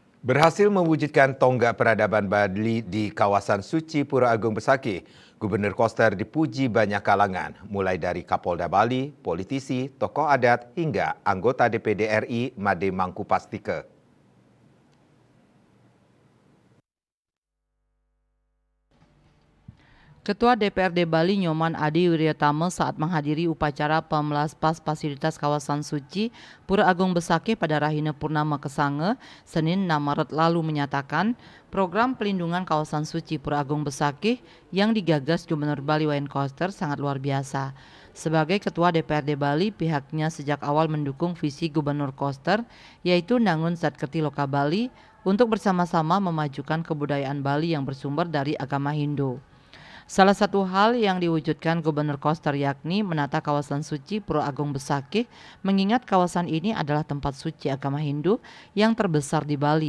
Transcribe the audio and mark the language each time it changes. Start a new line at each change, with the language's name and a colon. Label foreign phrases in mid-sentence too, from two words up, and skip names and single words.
Indonesian: Berhasil mewujudkan tonggak peradaban Bali di kawasan suci Pura Agung Besakih, Gubernur Koster dipuji banyak kalangan, mulai dari Kapolda Bali, politisi, tokoh adat, hingga anggota DPD RI Made Mangkupastike. Ketua DPRD Bali Nyoman Adi Wiryatama saat menghadiri upacara pemelaspas fasilitas kawasan suci Pura Agung Besakih pada Rahina Purnama Kesange, Senin 6 Maret lalu menyatakan program pelindungan kawasan suci Pura Agung Besakih yang digagas Gubernur Bali Wayan Koster sangat luar biasa. Sebagai Ketua DPRD Bali, pihaknya sejak awal mendukung visi Gubernur Koster, yaitu Nangun Satketi Loka Bali, untuk bersama-sama memajukan kebudayaan Bali yang bersumber dari agama Hindu. Salah satu hal yang diwujudkan Gubernur Koster yakni menata kawasan suci Pura Agung Besakih, mengingat kawasan ini adalah tempat suci agama Hindu yang terbesar di Bali.